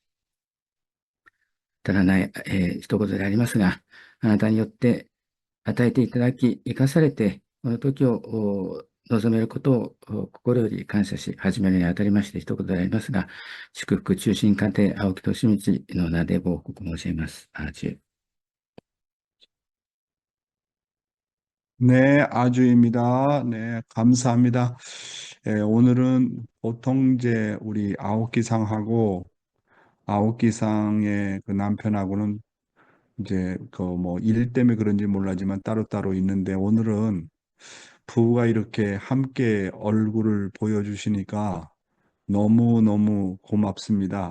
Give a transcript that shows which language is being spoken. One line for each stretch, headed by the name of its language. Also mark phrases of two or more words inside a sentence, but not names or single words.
Japanese: 足らない、一言でありますが、あなたによって与えていただき、生かされて、この時を望めることを心より感謝し、始めるにあたりまして一言でありますが、祝福中心家庭、青木俊道の名でご報告申し上げます。アーチュ
Korean: 네, 아주입니다. 네, 감사합니다. 오늘은 보통 이제 우리 아오키상하고 아오키상의 그 남편하고는 이제 그 뭐 일 때문에 그런지 몰라지만 따로따로 있는데 오늘은 부부가 이렇게 함께 얼굴을 보여주시니까 너무너무 고맙습니다.